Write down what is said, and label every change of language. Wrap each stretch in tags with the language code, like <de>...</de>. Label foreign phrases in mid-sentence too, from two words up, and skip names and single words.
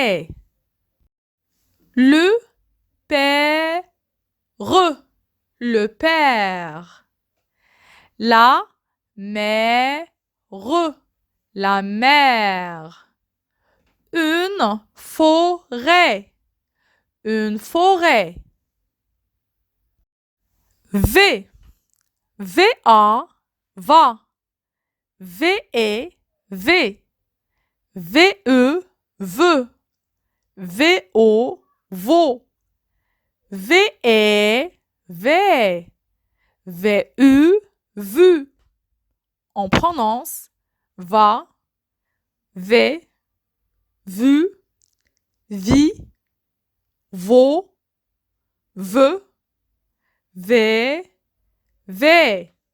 <fr>Le père, le père. La mère, la mère. Une forêt, une forêt. V, V-A, va. V-E, V. V-E, veut. V-O, vaut. V-E, V. V-U, vu. On prononce va, V, vu, vi, vaut, veut, V, V.</fr>